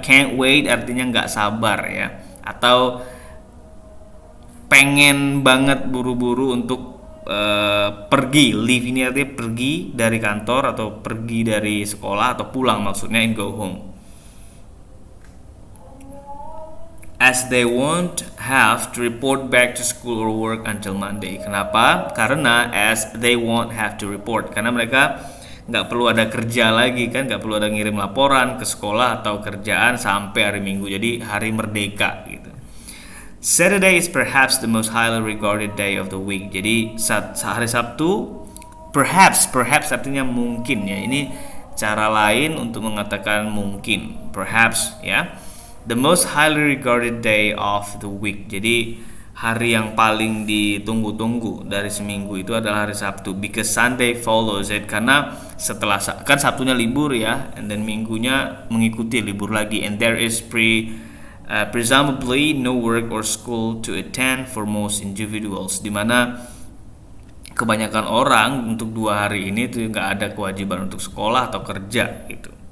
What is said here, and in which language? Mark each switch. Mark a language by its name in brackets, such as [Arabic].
[English] Can't wait [Indonesian] artinya nggak sabar ya, atau pengen banget buru-buru untuk pergi. Leave ini artinya pergi dari kantor atau pergi dari sekolah atau pulang, maksudnya [English] and go home. As they won't have to report back to school or work until Monday. [Indonesian] Kenapa? Karena [English] as they won't have to report, [Indonesian] karena mereka nggak perlu ada kerja lagi kan, nggak perlu ada ngirim laporan ke sekolah atau kerjaan sampai hari Minggu. Jadi hari merdeka gitu. [English] Saturday is perhaps the most highly regarded day of the week. [Indonesian] Jadi hari Sabtu, perhaps artinya mungkin ya. Ini cara lain untuk mengatakan mungkin. [English] Perhaps ya. The most highly regarded day of the week. [Indonesian] Jadi hari yang paling ditunggu-tunggu dari seminggu itu adalah hari Sabtu. [English] Because Sunday follows it. [Indonesian] Karena setelah kan Sabtunya libur ya, [English] and then [Indonesian] Minggunya mengikuti libur lagi. [English] And there is presumably no work or school to attend for most individuals, [Indonesian] dimana kebanyakan orang untuk 2 hari ini tuh nggak ada kewajiban untuk sekolah atau kerja gitu.